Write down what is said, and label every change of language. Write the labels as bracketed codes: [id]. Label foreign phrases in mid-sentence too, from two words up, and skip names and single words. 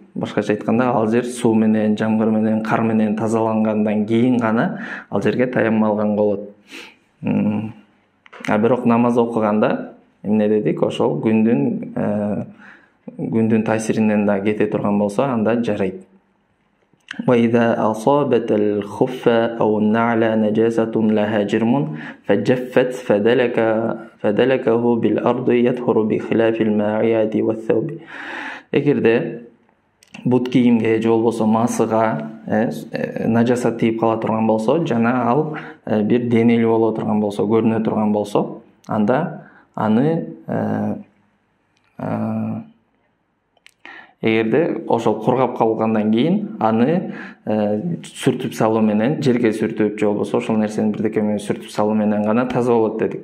[ky] Башкача айтканда, ал жер суу менен, жамгыр менен, кар менен тазалангандан кийин гана ал жерге таяммум алганга болот. Бирок намаз окуганда эмне дедик, ошол күндүн таасиринен да кете турган болсо, анда жарайт. [ar] وإذا أصابت الخف أو النعل نجاسة لها جرم فجفت فدلكه بالأرض يطهر بخلاف الماعية والثوب. [ky] Эгерде бут кийимге же болбосо масыга нажасат тийип кала турган болсо, жана ал бир денелүү боло турган болсо, көрүнө турган болсо, анда аны эгерде ошол кургап калгандан кийин аны сүртүп салуу менен, жерге сүртүп же болбосо ошол нерсени бирдеке менен сүртүп салуу менен гана таза болот дедик.